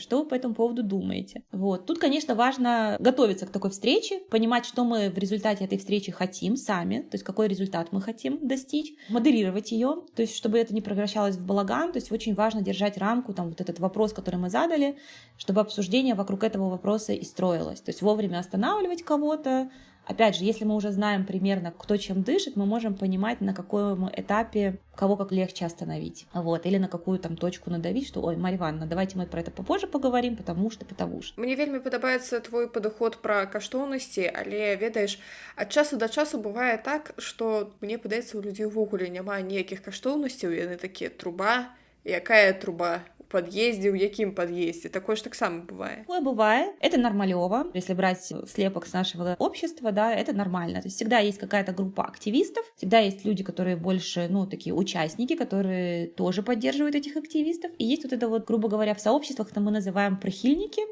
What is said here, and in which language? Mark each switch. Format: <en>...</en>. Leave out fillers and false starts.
<ru>Что вы по этому поводу думаете? Вот. Тут, конечно, важно готовиться к такой встрече, понимать, что мы в результате этой встречи хотим сами, то есть какой результат мы хотим достичь, модерировать ее, то есть чтобы это не превращалось в балаган, то есть очень важно держать рамку, там вот этот вопрос, который мы задали, чтобы обсуждение вокруг этого вопроса и строилось. То есть вовремя останавливать кого-то. Опять же, если мы уже знаем примерно, кто чем дышит, мы можем понимать, на каком этапе кого как легче остановить. Вот. Или на какую там точку надавить, что, ой, Марья Ивановна, давайте мы про это попозже поговорим, потому что.</ru> <be>Мне вельмі падабаецца твой падыход пра каштоўнасці, але, ведаеш, ад часу да часу бывае так, што мне падаецца, у людзей увогуле няма ніякіх каштоўнасцяў, яны такія: труба, якая труба?</be> <ru>Подъезде, в яким подъезде. Такое же так само бывает. Такое бывает. Это нормалево. Если брать слепок с нашего общества, да, это нормально. То есть всегда есть какая-то группа активистов, всегда есть люди, которые больше, такие участники, которые тоже поддерживают этих активистов. И есть вот это вот, грубо говоря, в сообществах, это мы называем прихильники.</ru>